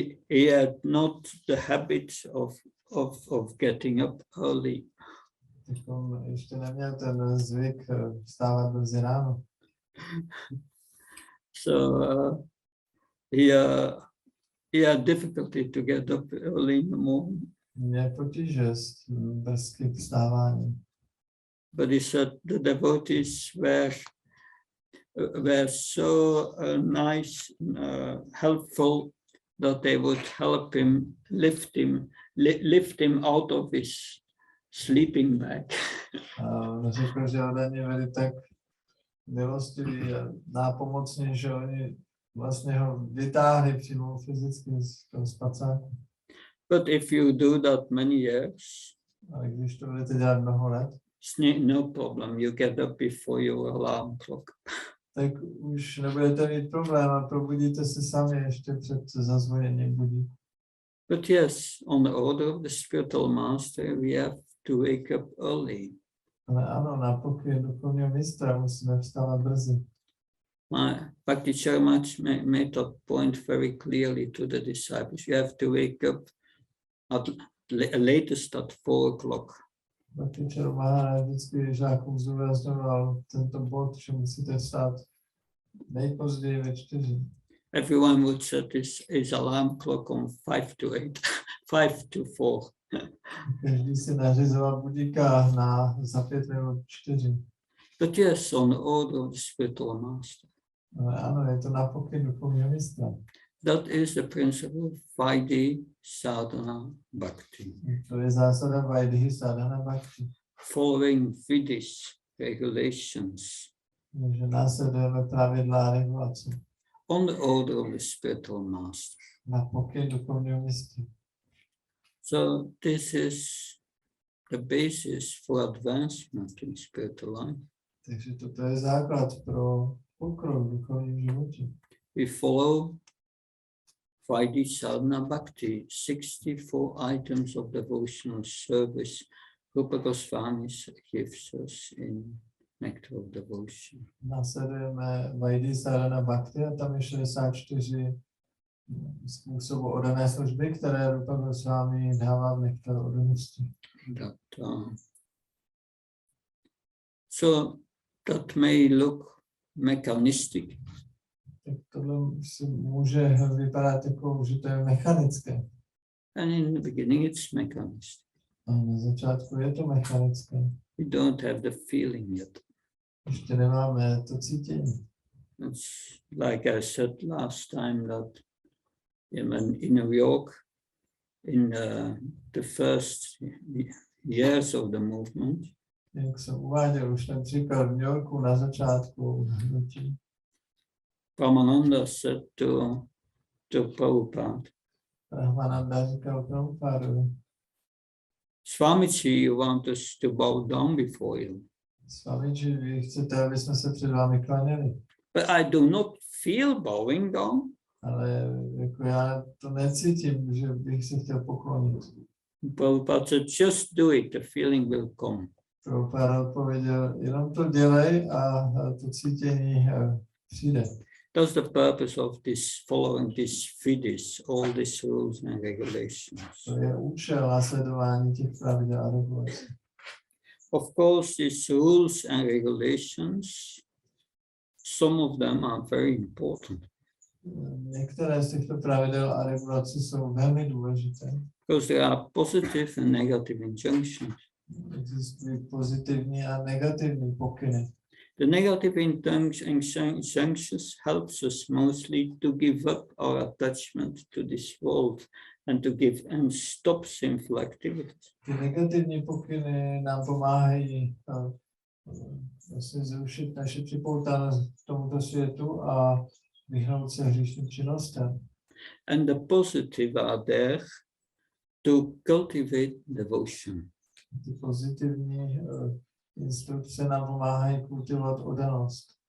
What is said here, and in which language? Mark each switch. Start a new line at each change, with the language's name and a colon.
English: He had not the habit of getting up early.
Czech: On ještě neměl ten zvyk vstávat brzy ráno.
English: So he had difficulty to get up early in the morning.
Czech: Měl potíže s brzkým vstáváním.
English: But he said the devotees were so nice, helpful, that they would help him, lift him out of his sleeping bag.
Czech: Řekl, že ode mě byli tak milostiví a nápomocní, že oni vlastně ho vytáhli přímo fyzicky z toho spacáku.
English: But if you do that many years,
Czech: ale když to budete dělat mnoho let,
English: no problem, you get up before your alarm clock.
Czech: Tak už nebudete mít problém a probudíte se sami ještě před zazvoněním budí.
English: But yes, on the order of the spiritual master, we have to wake up early.
Czech: Ale ano, na pokyn duchovního mistra musíme vstávat brzy.
English: Bhakti Charumach made that point very clearly to the disciples. You have to wake up at latest at 4 o'clock.
Czech: Bhakti Charumach vždycky žákům zdůrazňoval tento bod, že musíte vstát nejpozději ve 4.
English: Everyone would set his alarm clock on 5 to 8, 5 to 4.
Czech: Každý si nařizoval budíka za 5 minut 4.
English: But yes, on the order of the spiritual master.
Czech: Ale ano, je to na pokyn duchovního mistra.
English: That is the principle of Vaidhi Sadhana Bhakti.
Czech: To je zásada Vaidhi Sadhana Bhakti.
English: Following Vidi's regulations.
Czech: Že následujeme pravidla a regulace.
English: On the order of the spiritual master.
Czech: Na pokyn duchovního mistra.
English: So this is the basis for advancement in spiritual life.
Czech: Takže toto je základ pro pokrok v duchovním životě.
English: We follow Vaidhi Sadhana Bhakti, 64 items of devotional service. Rupa Goswami gives us in Nectar of Devotion.
Czech: Následujeme Vaidhi Sadhana Bhakti a tam je 64 způsobů oddané služby, které Rupa Goswami dává v Nektaru oddanosti.
English: So that may look mechanistic.
Czech: Tak tohle si může vypadat jako, že to je mechanické.
English: And in the beginning it's mechanistic.
Czech: A na začátku je to mechanické.
English: We don't have the feeling yet.
Czech: Ještě nemáme to cítění.
English: It's like I said last time that in New York, in the first years of the movement,
Czech: jak jsem uváděl už ten příklad v New Yorku na začátku hnutí.
English: Brahmananda said to Prabhupada,
Czech: Brahmananda říkal Prabhupádovi,
English: Swamiji, you want us to bow down before you.
Czech: Swamiji, vy chcete, aby jsme se před vámi klaněli.
English: But I do not feel bowing down.
Czech: Ale Jako já to necítím, že bych se chtěl poklonit.
English: Prabhupada said, just do it, the feeling will come.
Czech: Prabhupada odpověděl, jenom to dělej a to cítění přijde.
English: That's the purpose of this, following these FIDIs, all these rules and regulations.
Czech: To je účel následování těch pravidel a regulací.
English: Of course, these rules and regulations, some of them are very important.
Czech: Některé z těchto pravidel a regulací jsou velmi důležité.
English: Because there are positive and negative injunctions.
Czech: Existují pozitivní a negativní pokyny.
English: The negative injunctions helps us mostly to give up our attachment to this world and to give and stop sinful activities.
Czech: Ty negativní pokyny nám pomáhají vlastně zrušit naše připoutanost k tomuto světu a vyhnout se hříšným činnostem.
English: And the positive are there to cultivate devotion.
Czech: Ty pozitivní instrukce nám pomáhají kultivovat oddanost.